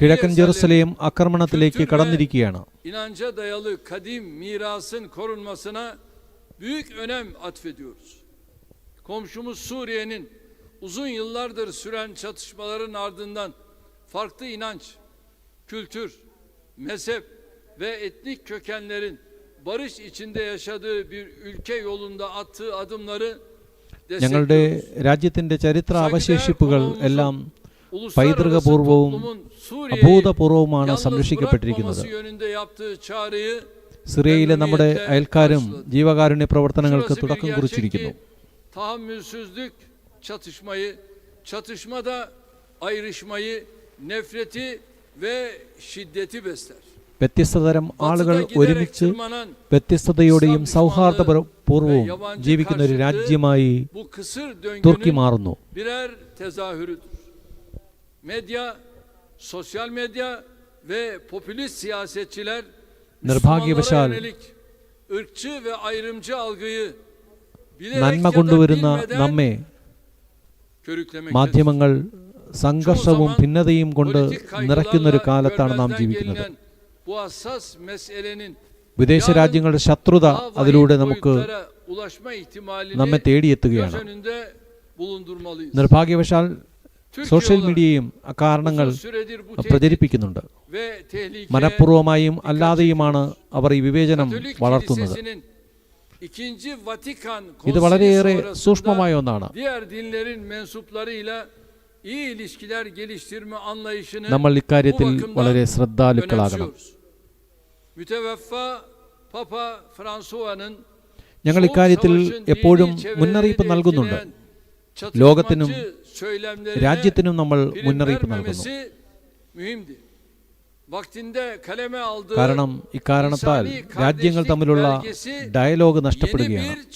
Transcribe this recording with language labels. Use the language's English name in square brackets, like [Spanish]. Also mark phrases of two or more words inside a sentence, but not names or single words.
[Malayalam] കിഴക്കൻ [Turkish] eserlerin, [Malayalam] ജെറുസലേം ആക്രമണത്തിലേക്ക് കടന്നിരിക്കുകയാണ്. [Turkish] inanca dayalı kadim mirasın korunmasına büyük önem atfediyoruz. Komşumuz Suriye'nin uzun yıllardır süren çatışmaların ardından farklı inanç, kültür, mezhep ve etnik kökenlerin barış içinde yaşadığı bir ülke yolunda attığı adımları [Malayalam] ഞങ്ങളുടെ [Turkish] destekliyoruz. [Malayalam] രാജ്യത്തിന്റെ ചരിത്ര അവശേഷിപ്പുകൾ എല്ലാം [Turkish] Uluslararası [Malayalam] പൈതൃകപൂർവവും [Turkish] toplumun Suriye'yi [Malayalam] അഭൂതപൂർവവുമാണ് [Turkish] yalnız [Malayalam] സംരക്ഷിക്കപ്പെട്ടിരിക്കുന്നത്. [Turkish] bırakmaması yönünde yaptığı çağrıyı [Malayalam] സിറിയയിലെ നമ്മുടെ അയൽക്കാരും ജീവകാരുണ്യ പ്രവർത്തനങ്ങൾക്ക് [Turkish] Şurası bir [Malayalam] തുടക്കം [Turkish] gerçek [Malayalam] കുറിച്ചിരിക്കുന്നു. [Turkish] ki tahammülsüzlük çatışmayı, çatışmada ayrışmayı, nefreti ve şiddeti besler. [Malayalam] വ്യത്യസ്തതരം ആളുകൾ [Turkish] Batıda giderek [Malayalam] ഒരുമിച്ച് [Turkish] tırmanan [Malayalam] വ്യത്യസ്തതയോടെയും സൗഹാർദ്ദപൂർവവും ജീവിക്കുന്ന ഒരു രാജ്യമായി [Turkish] bu kısır തുർക്കി döngünün [Malayalam] മാറുന്നു. [Turkish] birer tezahürüdür. Medya, sosyal medya ve popülist siyasetçiler [Malayalam] നിർഭാഗ്യവശാൽ [Turkish] Müslümanlara yönelik ırkçı ve ayrımcı algıyı bilerek [Malayalam] നന്മ [Turkish] ya da [Malayalam] കൊണ്ടുവരുന്ന [Turkish] bilmeden [Malayalam] നമ്മെ [Turkish] körüklemektedir. [Malayalam] മാധ്യമങ്ങൾ സംഘർഷവും ഭിന്നതയും കൊണ്ട് നിറയ്ക്കുന്നൊരു കാലത്താണ് നാം ജീവിക്കുന്നത്. [Turkish] Bu hassas meselenin [Malayalam] വിദേശ രാജ്യങ്ങളുടെ ശത്രുത അതിലൂടെ നമുക്ക് [Turkish] ulaşma ihtimalini [Malayalam] നമ്മെ [Turkish] göz [Malayalam] തേടിയെത്തുകയാണ്. [Turkish] önünde bulundurmalıyız. [Malayalam] നിർഭാഗ്യവശാൽ സോഷ്യൽ Türkiye മീഡിയയും അക്കാരണങ്ങൾ [Turkish] uzun süredir bu tehdit [Malayalam] പ്രചരിപ്പിക്കുന്നുണ്ട്. [Turkish] ve tehlikeye [Malayalam] മനഃപൂർവമായും അല്ലാതെയുമാണ് അവർ ഈ വിവേചനം [Turkish] Katolik [Malayalam] വളർത്തുന്നത്. [Turkish] Kilisesi'nin İkinci Vatikan [Malayalam] ഇത് [Turkish] Konsili [Malayalam] വളരെയേറെ [Turkish] sonrasında [Malayalam] സൂക്ഷ്മമായ ഒന്നാണ്. [Turkish] diğer dinlerin mensuplarıyla iyi ilişkiler geliştirme anlayışını [Malayalam] നമ്മൾ ഇക്കാര്യത്തിൽ [Turkish] bu bakımdan [Malayalam] വളരെ ശ്രദ്ധാലുക്കളാകണം. [Turkish] önemsiyoruz. Müteveffa Papa Fransua'nın [Malayalam] ഞങ്ങൾ ഇക്കാര്യത്തിൽ എപ്പോഴും മുന്നറിയിപ്പ് നൽകുന്നുണ്ട്. ലോകത്തിനും രാജ്യത്തിനും നമ്മൾ മുന്നറിയിപ്പ് നൽകുന്നു. കാരണം ഇക്കാരണത്താൽ രാജ്യങ്ങൾ തമ്മിലുള്ള ഡയലോഗ് നഷ്ടപ്പെടുകയാണ്.